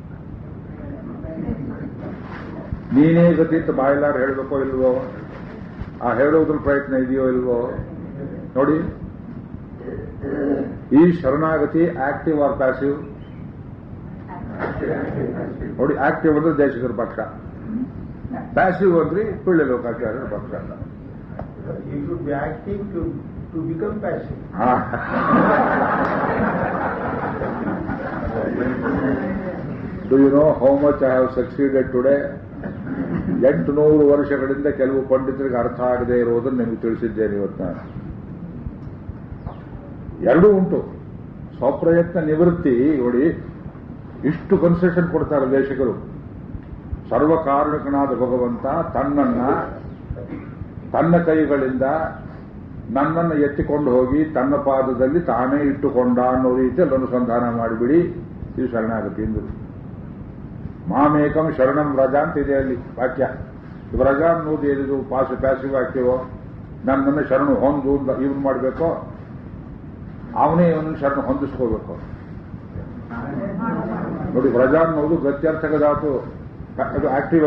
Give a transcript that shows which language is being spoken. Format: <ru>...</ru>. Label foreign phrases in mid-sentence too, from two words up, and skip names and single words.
<kn>ನೀನೇ ಗತಿ ಅಂತ ಬಾಯಿಲಾರು ಹೇಳಬೇಕೋ ಇಲ್ವೋ? ಆ ಹೇಳುವುದ್ರ ಪ್ರಯತ್ನ ಇದೆಯೋ ಇಲ್ವೋ ನೋಡಿ. ಈ ಶರಣಾಗತಿ</kn> <en>active or passive?</en> <kn>ನೋಡಿ, ಆಕ್ಟಿವ್ ಅಂದ್ರೆ ದೇಶಿಕರ ಪಕ್ಷ, ಪ್ಯಾಸಿವ್ ಅಂದ್ರೆ ಪಿಳ್ಳೆ ಲೋಕಾಚಾರ್ಯರ ಪಕ್ಷ.</kn> <en>You should be active to become passive. Do you know how much I have succeeded today?</en> <kn>800 ವರ್ಷಗಳಿಂದ ಕೆಲವು ಪಂಡಿತರಿಗೆ ಅರ್ಥ ಆಗದೆ ಇರುವುದನ್ನು ನಿಮಗೆ ತಿಳಿಸಿದ್ದೇನೆ ಇವತ್ತು ನಾನು. ಎರಡೂ ಉಂಟು. ಸ್ವಪ್ರಯತ್ನ ನಿವೃತ್ತಿ ನೋಡಿ, ಇಷ್ಟು ಕನ್ಸೆಷನ್ ಕೊಡ್ತಾರೆ ದೇಶಿಕರು. ಸರ್ವಕಾರಣಕನಾದ ಭಗವಂತ ತನ್ನ ಕೈಗಳಿಂದ ನನ್ನನ್ನು ಎತ್ತಿಕೊಂಡು ಹೋಗಿ ತನ್ನ ಪಾದದಲ್ಲಿ ತಾನೇ ಇಟ್ಟುಕೊಂಡ ಅನ್ನೋ ರೀತಿಯಲ್ಲಿ ಅನುಸಂಧಾನ ಮಾಡಿಬಿಡಿ. ಇದು ಶರಣಾಗತಿ ಎಂದು.</kn> <sa>ಮಾಮೇಕಂ ಶರಣಂ ವ್ರಜ</sa> <kn>ಅಂತ ಇದೆ ಅಲ್ಲಿ ವಾಕ್ಯ. ವ್ರಜ ಅನ್ನೋದು ಏನಿದು ಪ್ಯಾಸಿವ್ ವಾಕ್ಯವೋ? ನನ್ನನ್ನು ಶರಣು ಹೊಂದು ಇವನು ಮಾಡಬೇಕೋ, ಅವನೇ ಇವನನ್ನು ಶರಣು ಹೊಂದಿಸ್ಕೋಬೇಕು. ನೋಡಿ, ವ್ರಜ ಅನ್ನೋದು ಗತ್ಯರ್ಥಕ ಧಾತು, ಅದು ಆಕ್ಟಿವ್.</kn>